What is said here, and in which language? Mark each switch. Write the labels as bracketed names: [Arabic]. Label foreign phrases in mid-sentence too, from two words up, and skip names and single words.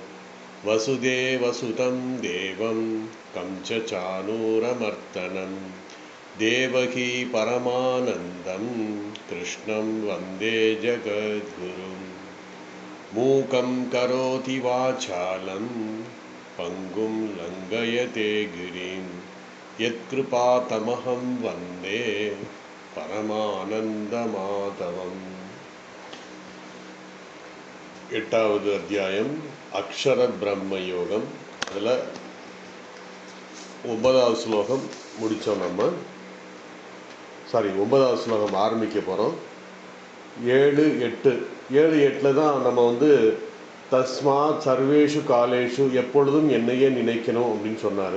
[Sanskrit] वसुदेवसुतं देवं कंसचाणूरमर्दनं देवकी परमानन्दं कृष्णं वन्दे जगद्गुरुं. मूकं करोति वाचालं पङ्गुं लङ्घयते गिरिं यत्कृपातमहं वन्दे परमानन्दमाधवम्. [Tamil] எட்டாவது அத்தியாயம் அக்ஷர பிரம்ம யோகம். அதில் 9வது ஸ்லோகம் முடித்தோம். 9வது ஸ்லோகம் ஆரம்பிக்க போகிறோம். 7-8 தான் நம்ம [Sanskrit] तस्मात् सर्वेषु कालेषु [Tamil] எப்பொழுதும் என்னையே நினைக்கணும் அப்படின்னு சொன்னார்.